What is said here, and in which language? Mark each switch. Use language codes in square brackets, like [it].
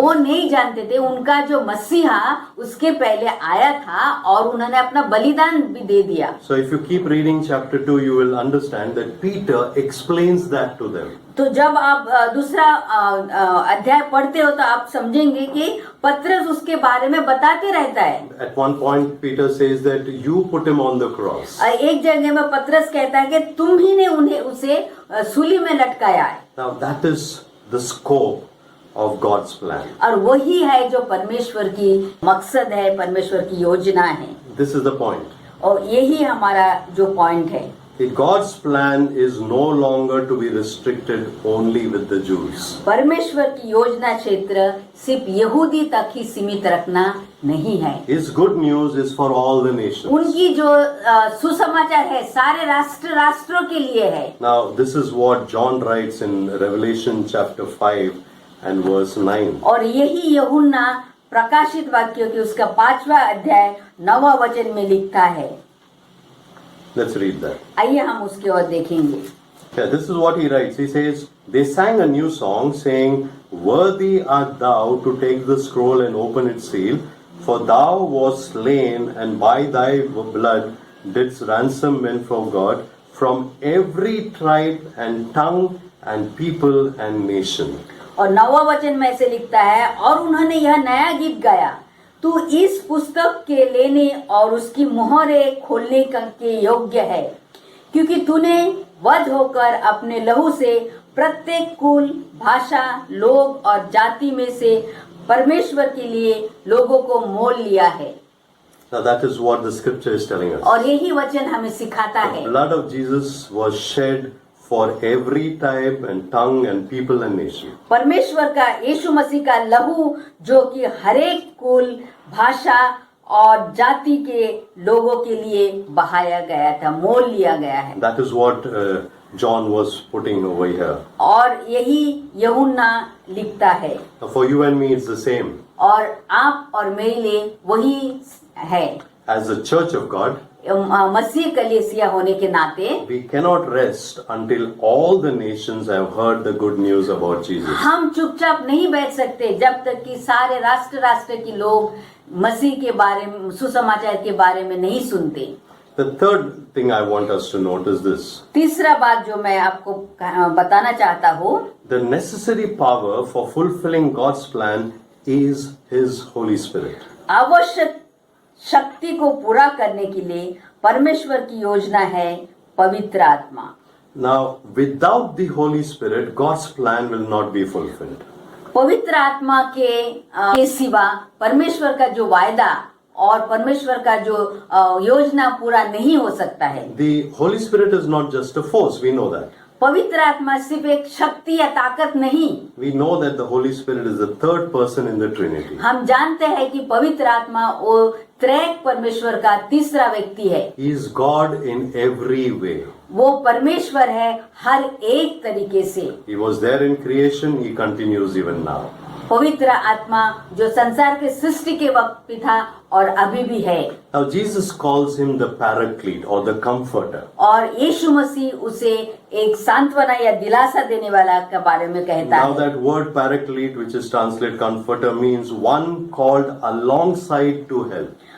[hi] वो नहीं जानते थे उनका जो मसीहा उसके पहले आया था और उन्होंने अपना बलिदान भी दे दिया। [en] So if you keep reading chapter 2, you will understand that Peter explains that to them. [hi] तो जब आप दूसरा अध्याय पढ़ते हो तो आप समझेंगे कि पत्रस उसके बारे में बताते रहता है। [en] At one point, Peter says that you put him on the cross. [hi] एक जगह में पत्रस कहता है कि तुम ही ने उसे सूली में लटकाया है। [en] Now that is the scope of God's plan. [hi] और वही है जो परमेश्वर की मकसद है, परमेश्वर की योजना है। [en] This is the point. [hi] और यही हमारा जो पॉइंट है। [en] God's plan is no longer to be restricted only with the Jews. [hi] परमेश्वर की योजना क्षेत्र सिर्फ यहूदी तक ही सीमित रखना नहीं है। [en] His good news is for all the nations. [hi] उनकी जो सुसमाचार है सारे राष्ट्रों के लिए है। [en] Now this is what John writes in Revelation chapter 5 and verse 9. [hi] और यही यूहन्ना प्रकाशित वाक्यों की उसका 5वां अध्याय 9वां वचन में लिखता है। [en] Let's read that. [hi] आइए हम उसके और देखेंगे। [en] Yeah, this is what he writes. He says, they sang a new song saying, worthy art thou to take the scroll and open its seal, for thou wast slain and by thy blood didst ransom men from God, from every tribe and tongue and people and nation. [hi] और 9वां वचन में ऐसे लिखता है, और उन्होंने यह नया गीत गाया, तू इस पुस्तक के लेने और उसकी मोहरें खोलने के योग्य है, क्योंकि तूने वध होकर अपने लहू से प्रत्येक कुल, भाषा, लोग और जाति में से परमेश्वर के लिए लोगों को मोल लिया है। [en] Now that is what the scripture is telling us. [hi] और यही वचन हमें सिखाता है। [en] The blood of Jesus was shed for every type and tongue and people and nation. [hi] परमेश्वर का यीशु मसीह का लहू जो कि हरेक कुल, भाषा और जाति के लोगों के लिए बहाया गया था, मोल लिया गया है। [en] That is what John was putting over here. [hi] और यही यूहन्ना लिखता है। [en] Now for you and me it's the same. [hi] और आप और मेरे लिए वही है। [en] As the church of God, [hi] मसीह कलीसिया होने के नाते [en] we cannot rest until all the nations have heard the good news about Jesus. [hi] हम चुपचाप नहीं बैठ सकते जब तक कि सारे राष्ट्र के लोग मसीह के बारे में, सुसमाचार के बारे में नहीं सुनते। [en] The third thing I want us to note is this. [hi] तीसरा बात जो मैं आपको बताना चाहता हूँ, [en] The necessary power for fulfilling God's plan is His Holy Spirit. [hi] आवश्यक शक्ति को पूरा करने के लिए परमेश्वर की योजना है पवित्र आत्मा। [en] Now, without the Holy Spirit, God's plan will not be fulfilled. [hi] पवित्र आत्मा के सिवा परमेश्वर का जो वायदा और परमेश्वर का जो योजना पूरा नहीं हो सकता है। [en] The Holy Spirit is not just a force, we know that. [hi] पवित्र आत्मा सिर्फ एक शक्ति या ताकत नहीं। [en] We know that the Holy Spirit is the third person in the Trinity. [hi] हम जानते हैं कि पवित्र आत्मा वो त्रैक परमेश्वर का तीसरा व्यक्ति है। [en] He is God in every way. [hi] वो परमेश्वर है हर एक तरीके से। [en] He was there in creation, he continues even now. [hi] पवित्र आत्मा जो संसार के सृष्टि के वक्त भी था और अभी भी है। [en] Now Jesus calls him the paraclete or the comforter. [hi] और यीशु मसीह उसे एक सांत्वना या दिलासा देने वाला के बारे में कहता [en] Now [hi] है। [en] that word paraclete, which is translated comforter, means one called alongside to help.